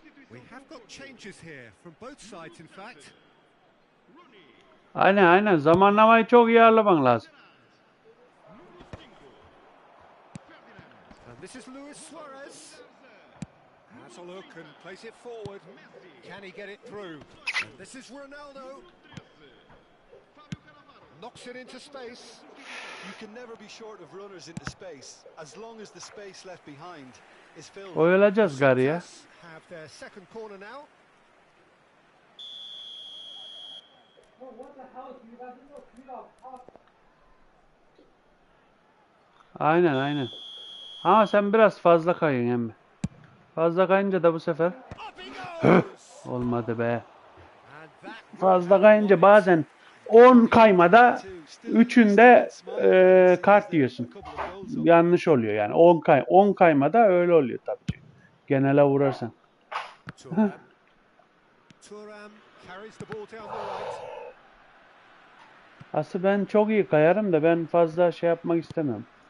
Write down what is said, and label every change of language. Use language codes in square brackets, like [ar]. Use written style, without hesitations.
[en] We have got changes here from both sides in fact. [tr] Aynen. Zamanlamayı çok iyi ayarlaman lazım. [en] And this is Luis Suarez. Has a look and plays it forward. Can he get it through? And this is Ronaldo. Knocks it into space. You can never be short of runners into space, as long as the space left behind is filled. [tr] Oyalacağız gari ya. [en] Have their second corner now. [tr] Aynen. Ama sen biraz fazla kayın emmi. Fazla kayınca da bu sefer olmadı be. Fazla kayınca bazen 10 kaymada 3'ünde kart yiyorsun. Yanlış oluyor yani. 10 kaymada öyle oluyor tabii. Genele vurarsan. [en] Thuram carries the ball down the right. [tr] Aslında ben çok iyi kayarım da ben fazla şey yapmak istemem.